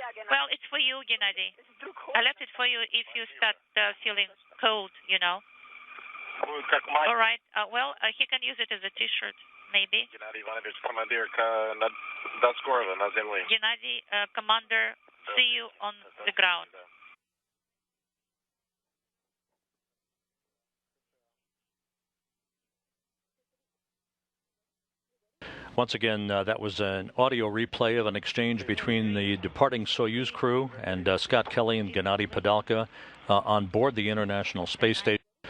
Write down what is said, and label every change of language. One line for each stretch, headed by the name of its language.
English: Well, it's for you, Gennady. I left it for you if you start feeling cold, you know. All right. Well, he can use it as a T-shirt, maybe.
Russian: Gennady Ivanovich, командир, до скорого на земле.
English: Gennady, commander, see you on the ground. Once again, that was an audio replay of an exchange between the departing Soyuz crew and Scott Kelly and Gennady Padalka on board the International Space Station.